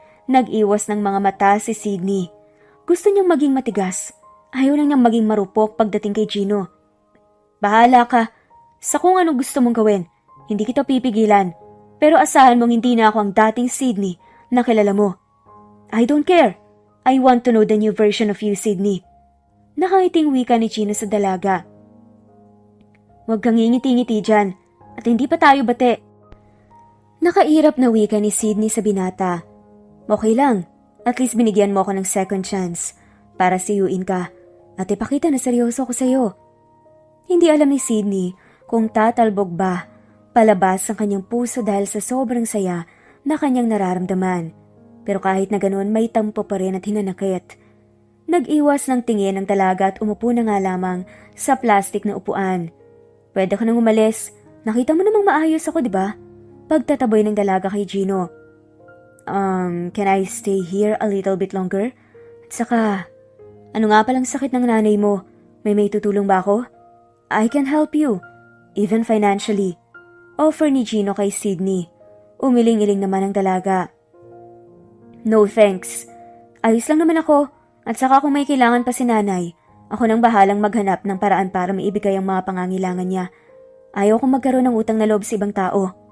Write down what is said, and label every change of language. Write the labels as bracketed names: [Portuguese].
[Filipino] Nag-iwas ng mga mata si Sydney. Gusto niyang maging matigas. Ayaw lang niyang maging marupok pagdating kay Gino. Bahala ka. Sa kung anong gusto mong gawin, hindi kita pipigilan. Pero asahan mong hindi na ako ang dating Sydney na kilala mo. [English] I don't care. I want to know the new version of you, Sydney. [Filipino] Nakangiting wika ni Gino sa dalaga. Huwag kang ngingiti-ngiti dyan at hindi pa tayo bate. Nakairap na wika ni Sydney sa binata. Okay lang, at least binigyan mo ako ng second chance para siyuin ka at ipakita na seryoso ko sa'yo. Hindi alam ni Sydney kung tatalbog ba palabas ang kanyang puso dahil sa sobrang saya na kanyang nararamdaman. Pero kahit na ganoon may tampo pa rin at hinanakit. Nag-iwas ng tingin ng dalaga at umupo na nga lamang sa plastic na upuan. Pwede ka nang umalis. Nakita mo namang maayos ako, diba? Pagtataboy ng dalaga kay Gino. [English] Can I stay here a little bit longer? [Filipino] At saka, ano nga palang sakit ng nanay mo? May tutulong ba ako? [English] I can help you, even financially. [Filipino] Offer ni Gino kay Sydney. Umiling-iling naman ang dalaga. [English] No thanks. [Filipino] Ayos lang naman ako. At saka kung may kailangan pa si nanay, ako nang bahalang maghanap ng paraan para maibigay ang mga pangangailangan niya. Ayaw kong magkaroon ng utang na loob sa ibang tao.